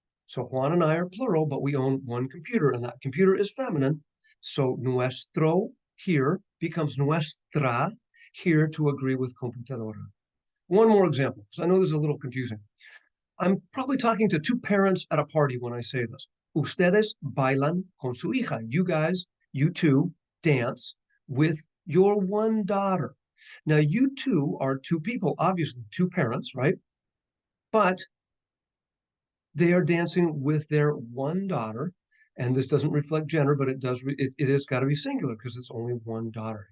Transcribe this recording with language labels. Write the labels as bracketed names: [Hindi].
[English] So Juan and I are plural, but we own one computer, and that computer is feminine. So nuestro here becomes nuestra here to agree with computadora. One more example, because I know this is a little confusing. I'm probably talking to two parents at a party when I say this. [Spanish] Ustedes bailan con su hija. [English] You guys, you two, dance with your one daughter. Now, you two are two people, obviously, two parents, right? But they are dancing with their one daughter. And this doesn't reflect gender, but it does. It has got to be singular because it's only one daughter.